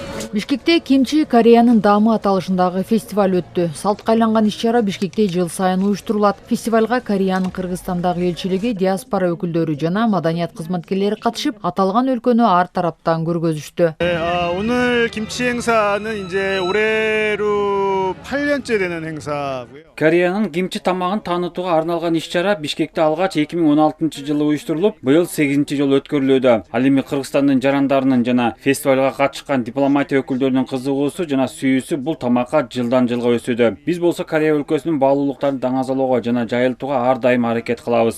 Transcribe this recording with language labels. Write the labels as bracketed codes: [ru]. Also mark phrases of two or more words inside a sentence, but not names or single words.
[ky] Бишкекте кимчи Кореянын даамы аталышындагы фестиваль өттү. Салтка айланган иш-чара Бишкекте жыл сайын уюштурулат. Фестивалга Кореянын Кыргызстандагы элчилиги, диаспора өкүлдөрү жана маданият кызматкерлери катышып, аталган өлкөнү ар тараптан көргөзүштү. [ko] 오늘 김치 행사는 이제 올해로 8년째 되는 행사고요. [ky] Кореянын кимчи тамагын таанытууга арналган иш-чара Бишкекте алгач 2016-жылы уюштурулуп, быйыл 8-жолу өткөрүлүүдө. Ал эми Кыргызстандын жарандарынын жана фестивалга катышкан дипломатия өкүлдөрүнүн кызыгуусу жана сүйүүсү бул тамакка жылдан жылга өсүүдө. Биз болсо Корея өлкөсүнүн баалуулуктарын даңазалоого жана жайылтууга ар дайым аракет кылабыз.